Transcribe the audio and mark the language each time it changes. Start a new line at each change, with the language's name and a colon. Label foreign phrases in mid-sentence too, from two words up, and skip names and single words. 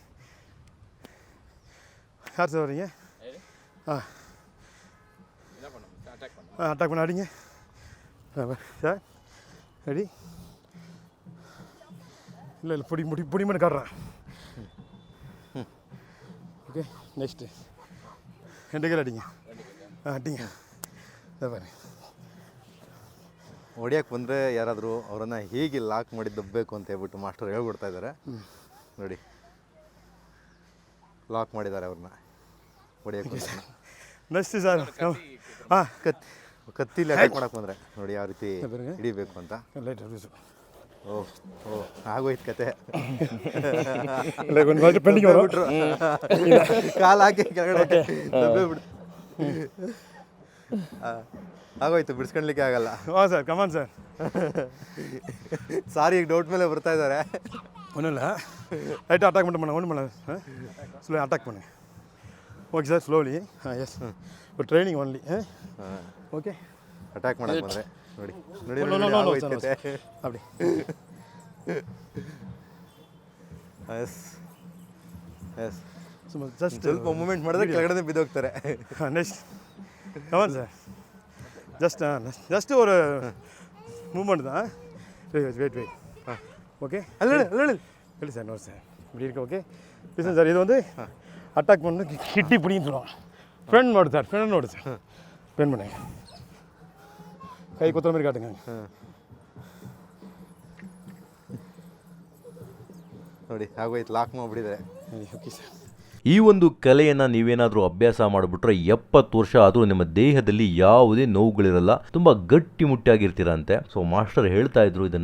Tamil: யார் சார் வரீங்க? அட்டாக் பண்ண அடிங்க சார். ரெடி? இல்லை பிடி பண்ணி காட்டுறேன்.
English: okay next
Tamil: ரெண்டு கையில் அடிங்க.
Kannada: ಅಡ್ಡಿಂಗ ಬನ್ನಿ. ಹೊಡಿಯೋಕ್ಕೆ ಬಂದರೆ ಯಾರಾದರೂ ಅವರನ್ನು ಹೇಗೆ ಲಾಕ್ ಮಾಡಿ ದಬ್ಬಬೇಕು ಅಂತ ಹೇಳ್ಬಿಟ್ಟು ಮಾಸ್ಟರ್ ಹೇಳ್ಬಿಡ್ತಾ ಇದ್ದಾರೆ ನೋಡಿ. ಲಾಕ್ ಮಾಡಿದ್ದಾರೆ ಅವ್ರನ್ನ ಹೊಡಿಯೋಕ್ಕೆ. ನೆಕ್ಸ್ಟ್ ಸರ್ ಹಾಂ ಕತ್ತಿಲಿ ಅಟ್ಯಾಕ್ ಮಾಡೋಕ್ಕೆ ಬಂದರೆ ನೋಡಿ ಯಾವ ರೀತಿ ಹಿಡಿಬೇಕು ಅಂತ. ಓಹ್ ಆಗೋಯ್ತು ಕತೆ. ಕಾಲು ಹಾಕಿ ಕೆಳಗಡೆ ದಬ್ಬೆ ಬಿಡ್ತು. ಆಗೋಯ್ತು, ಬಿಡಿಸ್ಕೊಳ್ಲಿಕ್ಕೆ ಆಗಲ್ಲ. ಹಾಂ ಸರ್
English: come on sir.
Kannada: ಸಾರಿ ಈಗ ಡೌಟ್ ಮೇಲೆ ಬರ್ತಾ ಇದ್ದಾರೆ.
Tamil: ஒன்றும் இல்லை, லைட்டாக அட்டாக் மட்டும் பண்ண ஒன்றும் பண்ண
English: slow attack
Tamil: பண்ணு.
English: okay sir slowly.
Tamil: எஸ் ஒரு
English: training only.
Tamil: ஓகே
Kannada: ಅಟ್ಯಾಕ್ ಮಾಡಕ್ಕೆ ಬಂದರೆ ನೋಡಿ ನೋಡಿ
Tamil: அப்படி.
English: yes yes
Tamil: சும்மா ஜஸ்ட்
Kannada: ಸ್ವಲ್ಪ ಮೂಮೆಂಟ್ ಮಾಡಿದ್ರೆ ಕೆಳಗಡೆ ಬಿದ್ದೋಗ್ತಾರೆ.
English: next come on sir.
Tamil: ஜஸ்ட் ஒரு மூமெண்ட் தான்.
English: wait okay
Tamil: இல்லை சார்.
English: no sir
Tamil: இப்படி இருக்கு.
English: okay listen sir,
Tamil: இது வந்து அட்டாக் பண்ணு கிட்டி பிடின்னு சொல்லுவாங்க. ஃப்ரெண்ட் நோடு சார், ஃப்ரெண்ட் நோடு சார். ஃப்ரெண்ட் பண்ணுங்க, கை குத்துற மாதிரி காட்டுங்க.
Kannada: ನೋಡಿ ಆಗೋಯ್ತು, ಲಾಕ್ ಮಾಡಿಬಿಟ್ಟಿದ್ದಾರೆ. ಓಕೆ ಸರ್. ಈ ಒಂದು ಕಲೆಯನ್ನು ನೀವೇನಾದರೂ ಅಭ್ಯಾಸ ಮಾಡಿಬಿಟ್ರೆ 70 ವರ್ಷ ಆದರೂ ನಿಮ್ಮ ದೇಹದಲ್ಲಿ ಯಾವುದೇ ನೋವುಗಳಿರಲ್ಲ, ತುಂಬ ಗಟ್ಟಿಮುಟ್ಟಾಗಿರ್ತೀರಂತೆ. ಸೊ ಮಾಸ್ಟರ್ ಹೇಳ್ತಾ ಇದ್ರು ಇದನ್ನ.